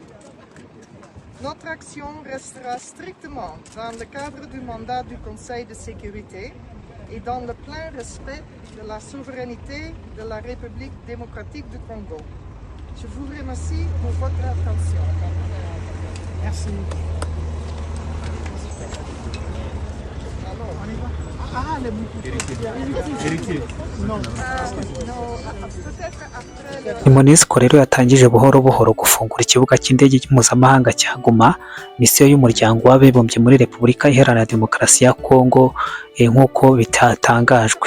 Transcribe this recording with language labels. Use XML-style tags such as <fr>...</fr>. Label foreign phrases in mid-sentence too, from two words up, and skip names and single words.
<fr>Notre action restera strictement dans le cadre du mandat du Conseil de sécurité et dans le plein respect de la souveraineté de la République démocratique du Congo. Je vous remercie pour votre attention. Merci.</fr> <rw>MONUSCO rero yatangije buhoro buhoro gufungura ikibuga cy'indege mpuzamahanga cya Goma, misiyo y'umuryango w'abibumbye muri Repubulika Iharanira Demokarasi ya Kongo, nk'uko bitatangajwe.</rw>